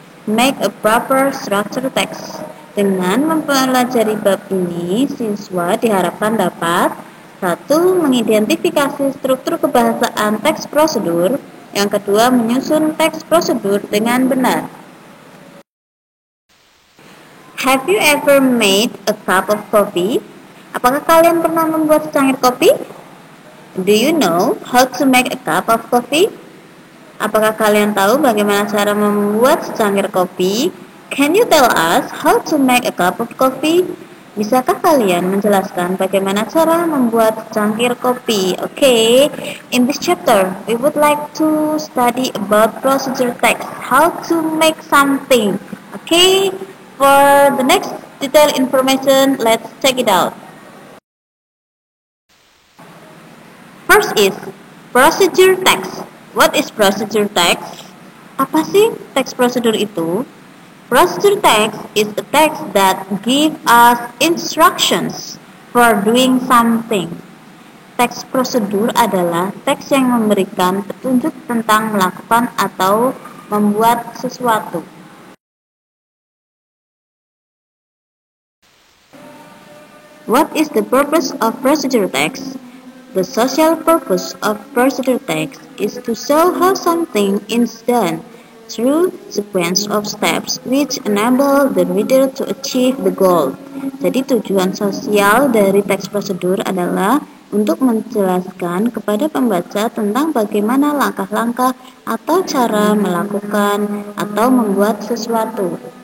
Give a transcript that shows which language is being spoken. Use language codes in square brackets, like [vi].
[en] Make a proper structure text. [id] Dengan mempelajari bab ini, siswa diharapkan dapat 1. Mengidentifikasi struktur kebahasaan teks prosedur. Yang kedua, menyusun teks prosedur dengan benar. [en] Have you ever made a cup of coffee? [id] Apakah kalian pernah membuat secangkir kopi? [en] Do you know how to make a cup of coffee? [id] Apakah kalian tahu bagaimana cara membuat secangkir kopi? [en] Can you tell us how to make a cup of coffee? [id] Bisakah kalian menjelaskan bagaimana cara membuat secangkir kopi? [en] Okay, in this chapter, we would like to study about procedure text, how to make something. Okay, for the next detailed information, let's check it out. First is procedure text. What is procedure text? [id] Apa sih teks prosedur itu? [en] Procedure text is a text that give us instructions for doing something. [id] Teks prosedur adalah teks yang memberikan petunjuk tentang melakukan atau membuat sesuatu. [en] What is the purpose of procedure text? The social purpose of procedure text is to show how something is done through sequence of steps which enable the reader to achieve the goal. [id] Jadi tujuan sosial dari teks prosedur adalah untuk menjelaskan kepada pembaca tentang bagaimana langkah-langkah atau cara melakukan atau membuat sesuatu.